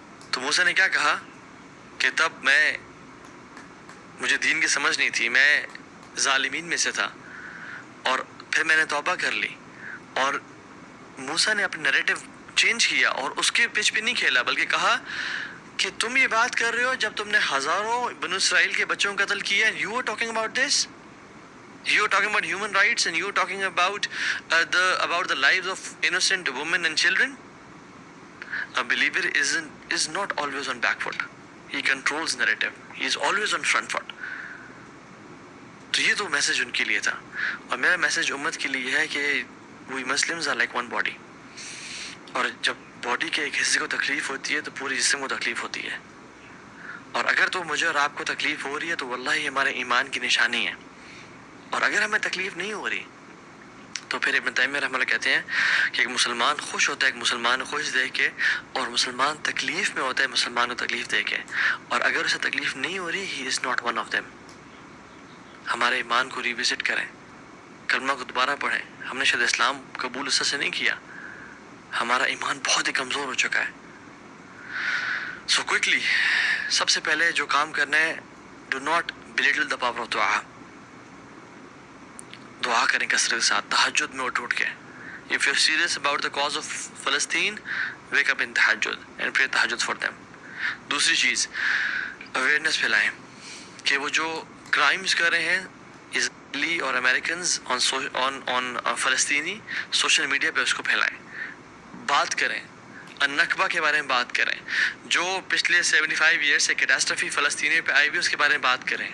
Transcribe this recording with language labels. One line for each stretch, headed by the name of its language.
Urdu: تو موسیٰ نے کیا کہا کہ تب مجھے دین کی سمجھ نہیں تھی, میں ظالمین میں سے تھا, اور پھر میں نے توبہ کر لی. اور موسیٰ نے اپنا نیریٹو چینج کیا اور اس کے پیچ پہ نہیں کھیلا, بلکہ کہا کہ تم یہ بات کر رہے ہو جب تم نے ہزاروں بنو اسرائیل کے بچوں کو قتل کیا.
English: You are talking about this? You are talking about human rights and you are talking about the lives of innocent women and children? A believer is not always on back foot. He controls narrative. He is always on front foot.
Urdu: تو یہ تو message in کے لیے تھا, اور میرا message امت کے لیے ہے کہ
English: we Muslims are like one body.
Urdu: اور جب باڈی کے ایک حصے کو تکلیف ہوتی ہے تو پورے جسم کو تکلیف ہوتی ہے. اور اگر تو مجھے اور آپ کو تکلیف ہو رہی ہے تو واللہ یہ ہمارے ایمان کی نشانی ہے. اور اگر ہمیں تکلیف نہیں ہو رہی تو پھر ابن تیمیہ رحمہ اللہ کہتے ہیں کہ ایک مسلمان خوش ہوتا ہے ایک مسلمان کو خوش دیکھ کے, اور مسلمان تکلیف میں ہوتا ہے مسلمان کو تکلیف دے کے. اور اگر اسے تکلیف نہیں ہو رہی,
English: He is not one of them.
Urdu: ہمارے ایمان کو ریوزٹ کریں, کلمہ کو دوبارہ پڑھیں. ہم نے شاید اسلام قبول اس سے نہیں کیا, ہمارا ایمان بہت ہی کمزور ہو چکا ہے. سو کوئکلی سب سے پہلے جو کام کرنا ہے,
English: Do not belittle the power of دعا.
Urdu: دعا کریں کثرت کے ساتھ, تہجد میں اٹھ کے.
English: If you're serious about the cause of Palestine, wake up in tahajjud and pray tahajjud for them.
Urdu: دوسری چیز, اویئرنیس پھیلائیں کہ وہ جو کرائمز کر رہے ہیں اسرائیلی اور امریکنز آن فلسطینی, سوشل میڈیا پہ اس کو پھیلائیں. بات کریں, النکبہ کے بارے میں بات کریں, جو پچھلے 75 ایئر سے کیٹاسٹرفی فلسطینی پہ آئی ہوئی اس کے بارے میں بات کریں.